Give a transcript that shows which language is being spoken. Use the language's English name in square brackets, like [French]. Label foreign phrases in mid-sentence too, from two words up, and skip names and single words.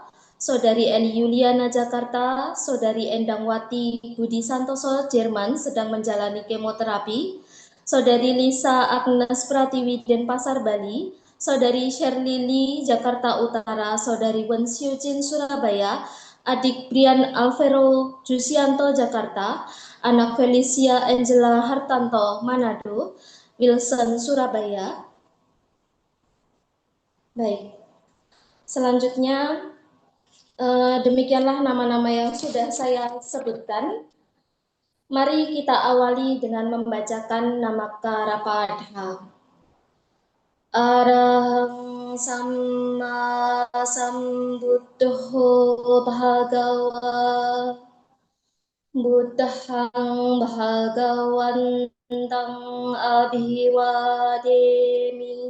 [Indonesian] Saudari Eni Yuliana, Jakarta, Saudari Endangwati Budi Santoso, Jerman, sedang menjalani kemoterapi, Saudari Lisa Agnes Pratiwi, Denpasar, Bali, Saudari Shirley Lee, Jakarta Utara, Saudari Wen Xiujin, Surabaya, adik Brian Alvero Jusianto, Jakarta, anak Felicia Angela Hartanto, Manado, Wilson, Surabaya. Baik, selanjutnya demikianlah nama-nama yang sudah saya sebutkan. Mari kita awali dengan membacakan Namaka Rapadha. [Pali] Arahang Samma Sambuddho Bhagawa Buddhang bhagavantang abhivademi.